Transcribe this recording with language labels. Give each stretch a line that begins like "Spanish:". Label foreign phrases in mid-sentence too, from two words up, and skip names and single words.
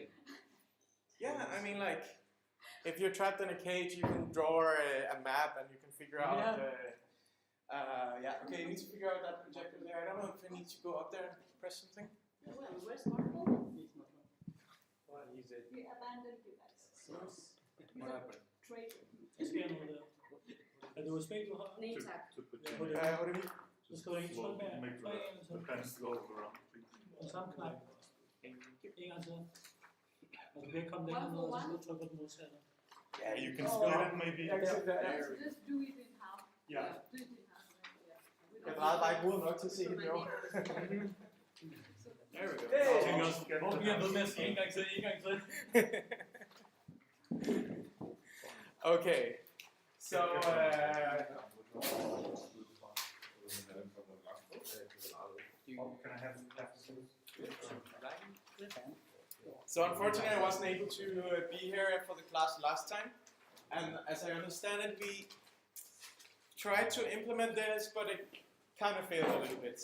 English: Yeah, I mean like, if you're trapped in a cage, you can draw a map and you can figure out, okay, you need to figure out that projector there. I don't know if I need to go up there and press something. Well, where's Marco? Well, use it. We abandoned you guys. What happened? Traitor.
Danish: Du speler du
English: Name tag. To put
Danish: Ja, in hvor
English: there.
Danish: det-
English: What do you mean?
Danish: Så skal du ikke
English: Slow,
Danish: trykke med
English: make
Danish: tre gange
English: the pen slow around, please.
Danish: og samme knap. En gang til. Og du kan ikke komme
English: One
Danish: længere ned, for og så
English: one.
Danish: skal du trykke på den modsatte.
English: Yeah, you can split it maybe. Let's just do it in half. Yeah. Do it in half. Yeah.
Danish: Jeg drejede bare ikke hovedet nok til at se det, jo.
English: There we go. Hey! Nothing else to get
Danish: Hvor bliver jeg ved med at sige en gang til, en gang til?
English: Okay, so Can I have so unfortunately I wasn't able to be here for the class last time, and as I understand it, we tried to implement this, but it kind of failed a little bit.